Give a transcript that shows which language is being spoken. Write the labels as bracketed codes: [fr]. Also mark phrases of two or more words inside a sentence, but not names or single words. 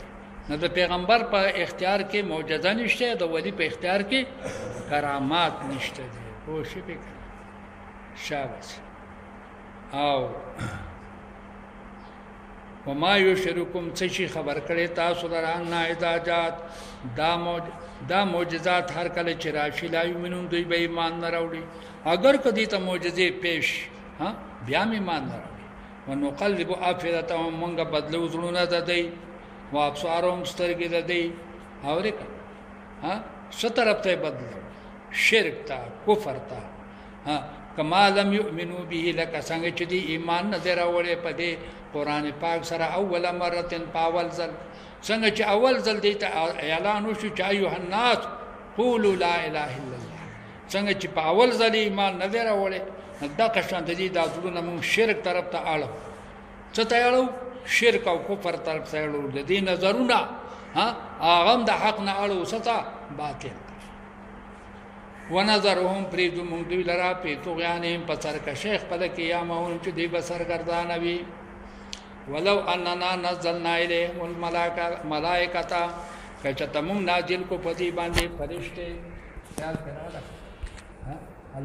[ps] نه د پیغمبر په اختیار کې معجزه نشته، د ولی په اختیار کې کرامات نشته دي پوه شوې که نه. شاباس. او [ar] وما یشرکم [ps] څه شي خبر کړی تاسو لره [ar] ان اذا جاءت [ps] دا معجزات هر کله چې راشي [ar] لا یؤمنون [ps] دوی به ایمان نه راوړي. اگر کدی ته معجزې پیش بیا هم ایمان نه راوړي. [ar] ونقلب افئدتهم [ps] مونږ بدلو زړونه د دوی [ar] و ابصارهم [ps] سترګې د دوی اورې که څه طرف ته یې بدلو؟ شرک ته کفر ته. [ar] کما لم یؤمنو به [ps] لکه څنګه چې دی ایمان نه دی راوړی په دې قرآن پاک سره اول مرتن په اول ځل څنګه چې اول ځل دی ته اعلان وشو چې [ar] ایها الناس قولوا لا اله الا الله، [ps] څنګه چې په اول ځل ایمان نه دی راوړی دغه شانته دي دا زړونه مونږ شرک طرف ته اړو. څه ته اړو؟ شرک او کفر طرف ته اړو. د دې نظرونه هغه هم د حق نه اړو څه ته باطل. ونظرهم پریږدو مونږ دوی لره په طغیانهم په سرکشۍ خپله کې یعمهون چې دوی به سرګردانه وي. [ar] ولو اننا نزلنا الیهم الملائکة [ps] که چېرته مونږ نازل کو په دې باندې فرشتې. خیال کې راغله